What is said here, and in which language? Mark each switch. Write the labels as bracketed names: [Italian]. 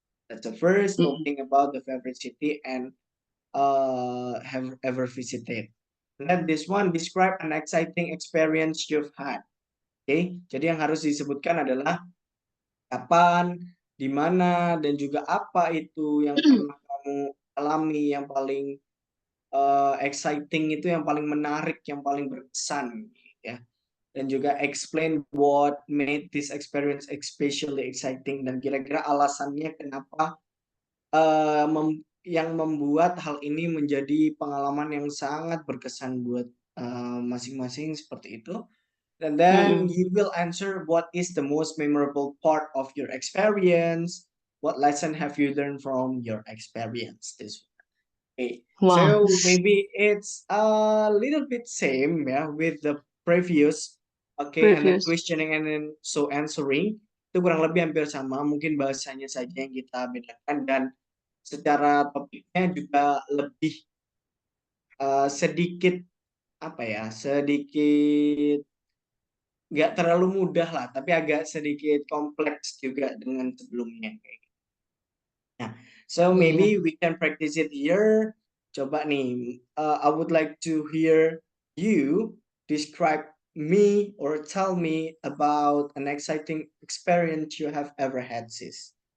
[English] That's the first talking about the favorite city and have ever visited. And then this one, describe an exciting experience you've had. [Indonesian] Oke, jadi yang harus disebutkan adalah kapan, di mana, dan juga apa itu yang pernah kamu alami yang paling exciting itu yang paling menarik, yang paling berkesan, ya. Dan juga [English] explain what made this experience especially exciting [Indonesian] dan kira-kira alasannya kenapa yang membuat hal ini menjadi pengalaman yang sangat berkesan buat masing-masing seperti itu. [English] And then you will answer what is the most memorable part of your experience. What lesson have you learned from your experience this week? Okay. Wow. So maybe it's a little bit same ya with the previous. Okay, and then Previous. questioning and then so answering [Indonesian] itu kurang lebih hampir sama. Mungkin bahasanya saja yang kita bedakan dan secara topiknya juga lebih sedikit apa ya, sedikit nggak terlalu mudah lah, tapi agak sedikit kompleks juga dengan sebelumnya kayak gitu. [English] Nah, so [Indonesian] Iya. [English] maybe we can practice it here. [Indonesian] Coba nih, [English] I would like to hear you describe me or tell me about an exciting experience you have ever had, sis.